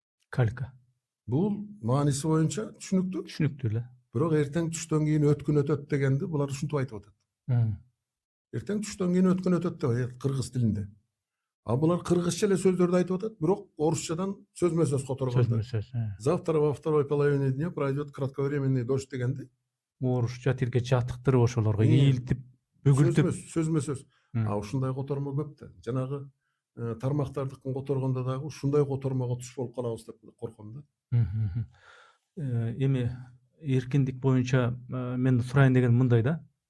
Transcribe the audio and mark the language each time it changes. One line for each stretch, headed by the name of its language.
Kyrgyz: Калька. Бул мааниси боюнча түшүнүктүү. Түшүнүктүү эле. Бирок эртең түштөн кийин өткүн өтөт дегенди булар ушинтип айтып атат. Эртең түштөн кийин өткүн өтөт деп айтат кыргыз тилинде. А булар кыргызча эле сөздөрдү айтып атат, бирок орусчадан сөзмө сөз которгон. Сөзмө сөз.
Russian: Завтра во второй половине дня пройдет кратковременный дождь дегенди.
Kyrgyz: Орусча тилге жаттыктырып ошолорго ийилтип, бүгүлтүп. Сөзмө сөз. А ушундай котормо көп да. Жанагы тармактардыкын которгондо дагы ушундай котормого туш болуп калабыз деп корком да. Эми эркиндик боюнча мен сурайын деген мындай да.